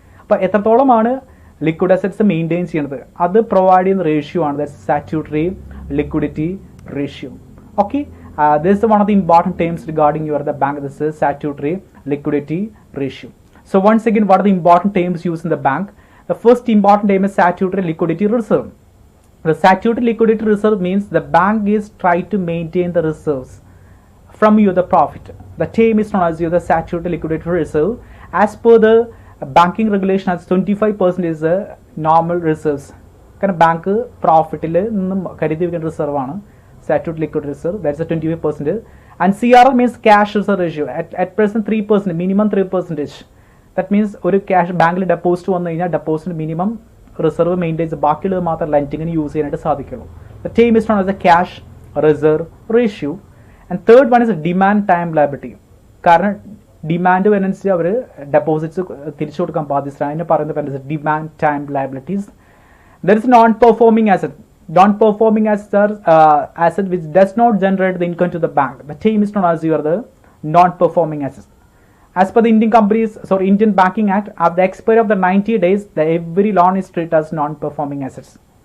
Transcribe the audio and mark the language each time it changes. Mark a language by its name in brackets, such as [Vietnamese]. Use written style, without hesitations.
[Malayalam] അപ്പോൾ എത്രത്തോളമാണ് liquid assets maintain ചെയ്യുന്നത്, അത് പ്രൊവൈഡ് ചെയ്യുന്ന റേഷ്യോ ആണ് statutory liquidity ratio. [English] Okay, this is one of the important terms regarding the bank. This is statutory liquidity ratio. So once again, what are the important terms used in the bank? The first important term is statutory liquidity reserve. The statutory liquidity reserve means the bank is trying to maintain the reserves from the profit. The term is known as the statutory liquidity reserve. As per the banking regulation, as 25% is the normal reserves. [Malayalam] കാരണം bank പ്രോഫിറ്റിൽ നിന്നും കരുതി വെക്കുന്ന reserve ആണ് [English] statutory liquid reserve, that's a 25%. And CRR means cash reserve ratio. At present 3%, minimum 3%. That means [Malayalam] ഒരു cash ബാങ്കിൽ deposit വന്നു കഴിഞ്ഞാൽ deposit minimum reserve maintain ചെയ്ത് ബാക്കിയുള്ളത് മാത്രം ലെൻഡിങ്ങിന് യൂസ് ചെയ്യാനായിട്ട് സാധിക്കുള്ളൂ. [English] The term is known as the cash reserve ratio. And third one is demand time liability. [Malayalam] കാരണം ഡിമാൻഡ് വരുന്നതനുസരിച്ച് അവർ ഡെപ്പോസിറ്റ്സ് തിരിച്ചു കൊടുക്കാൻ ബാധ്യസ്ഥരാണ്. അതിന് പറയുന്നത് demand time liabilities. [English] There is non-performing asset. Non-performing asset which does not generate the income to the bank. The term is known as the non-performing asset. As per the Indian Banking Act, at the expiry of the 90 days, every loan is treated as non-performing assets.